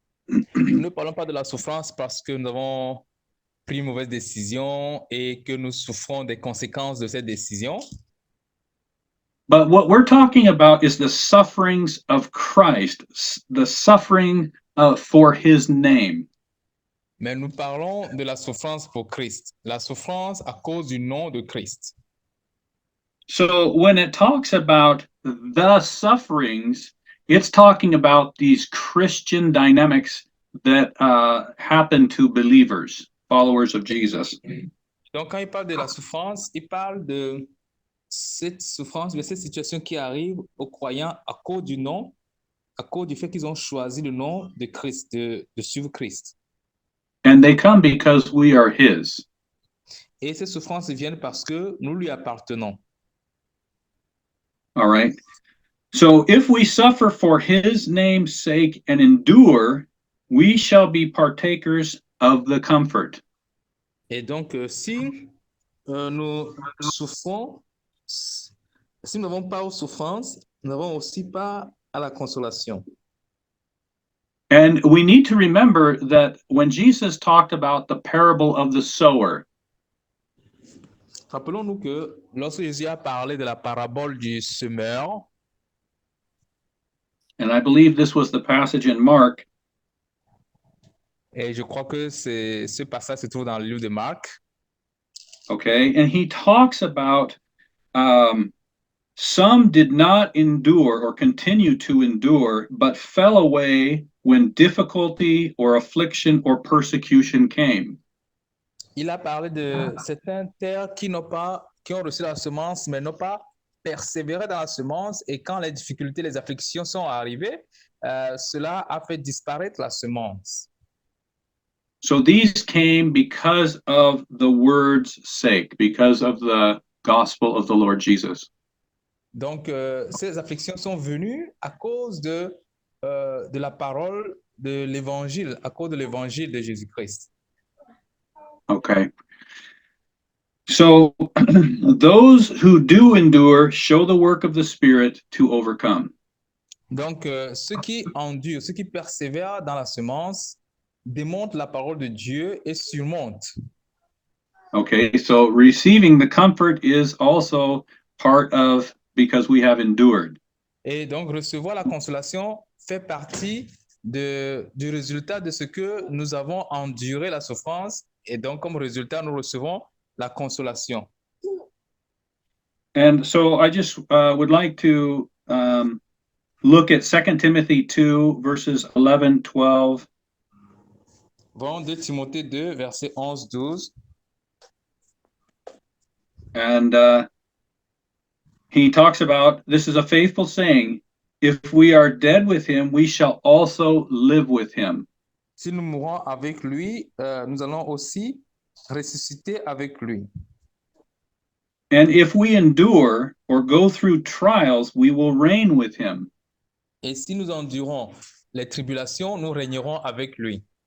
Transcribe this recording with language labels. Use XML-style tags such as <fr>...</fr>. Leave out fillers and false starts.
<fr>Nous ne parlons pas de la souffrance parce que nous avons pris une mauvaise décision et que nous souffrons des conséquences de cette décision.</fr> <en>But what we're talking about is the sufferings of Christ, the suffering for his name.</en> <fr>Mais nous parlons de la souffrance pour Christ, la souffrance à cause du nom de Christ.</fr> <en>So when it talks about the sufferings, it's talking about these Christian dynamics that happen to believers, followers of Jesus.</en> <fr>Donc, quand il parle de la souffrance, il parle de cette souffrance, de cette situation qui arrive aux croyants à cause du nom, à cause du fait qu'ils ont choisi le nom de Christ, de suivre Christ.</fr> <en>And they come because we are his.</en> <fr>Et ces souffrances viennent parce que nous lui appartenons.</fr> <en>All right. So if we suffer for his name's sake and endure, we shall be partakers of the comfort.</en> <fr>Et donc, si nous souffrons, si nous n'avons pas aux souffrances, nous n'avons aussi pas à la consolation.</fr> <en>And we need to remember that when Jesus talked about the parable of the sower,</en> <fr>Rappelons-nous que lorsque Jésus a parlé de la parabole du semeur,</fr> <en>and I believe this was the passage in Mark,</en> <fr>et je crois que ce passage se trouve dans le livre de Marc,</fr> <en>okay, and he talks about some did not endure or continue to endure, but fell away when difficulty or affliction or persecution came.</en> <fr>il a parlé de certaines terres qui ont reçu la semence, mais n'ont pas persévéré dans la semence, et quand les difficultés, les afflictions sont arrivées, cela a fait disparaître la semence.</fr> <en>So these came because of the word's sake, because of the gospel of the Lord Jesus.</en> <fr>Donc, ces afflictions sont venues à cause de la parole de l'évangile, à cause de l'évangile de Jésus-Christ.</fr> <en>Okay. So those who do endure show the work of the Spirit to overcome.</en> <fr>Donc, ceux qui endurent, ceux qui persévèrent dans la semence, démontrent la parole de Dieu et surmontent.</fr> <en>Okay, so receiving the comfort is also part of because we have endured.</en> <fr>Et donc, recevoir la consolation fait partie du résultat de ce que nous avons enduré la souffrance. Et donc, comme résultat, nous recevons la consolation.</fr> <en>And so I just would like to look at 2 Timothy 2, verses 11, 12.</en> <fr>Voyons 2 Timothée 2, versets 11, 12.</fr> <en>And he talks about, this is a faithful saying, if we are dead with him, we shall also live with him.</en> <fr>Si nous mourons avec lui, nous allons aussi ressusciter avec lui.</fr> <en>And if we endure or go through trials, we will reign with him.</en> <fr>Et si nous endurons les tribulations, nous régnerons avec lui.</fr>